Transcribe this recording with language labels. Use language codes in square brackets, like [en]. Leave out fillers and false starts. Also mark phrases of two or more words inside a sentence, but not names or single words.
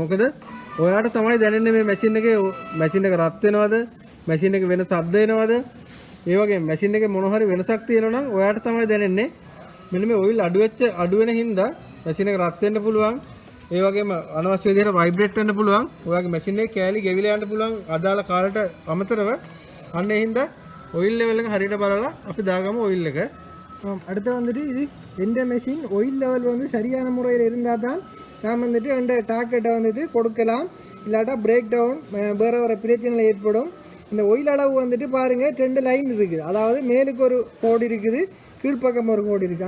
[si] මොකද ඔයාට තමයි දැනෙන්නේ මේ මැෂින් එක රත් වෙනවද, මැෂින් එක වෙන ශබ්ද එනවද, ඒ වගේ මැෂින් එකේ මොන හරි වෙනසක් තියෙනවා නම් ඔයාට තමයි දැනෙන්නේ. මෙන්න මේ ඔයිල් අඩු වෙන හින්දා මැෂින් එක රත් වෙන්න පුළුවන්. ඒ වගේම අනවශ්‍ය විදිහට වයිබ්‍රේට් වෙන්න පුළුවන්. ඔයාගේ මැෂින් එකේ කෑලි ගෙවිලා යන්න පුළුවන් අදාළ කාලයට අමතරව. අන්න ඒ හින්දා [en] oil level [si] එක හරියට බලලා අපි දාගමු ඔයිල් එක. [ta] அடுத்து வந்துட்டு இது எந்த [en] machine oil level [ta] வந்து சரியான முறையில் இருந்தால் தான் நாம் வந்துட்டு அந்த டாக்கெட்டை வந்துட்டு கொடுக்கலாம். இல்லாட்டா [en] break down [ta] வேறு வேறு பிரச்சனைகள் ஏற்படும். இந்த ஆயில் அளவு வந்துட்டு பாருங்கள் 2 லைன் இருக்குது. அதாவது மேலுக்கு ஒரு கோடு இருக்குது, கீழ்ப்பக்கம் ஒரு கோடு இருக்குது.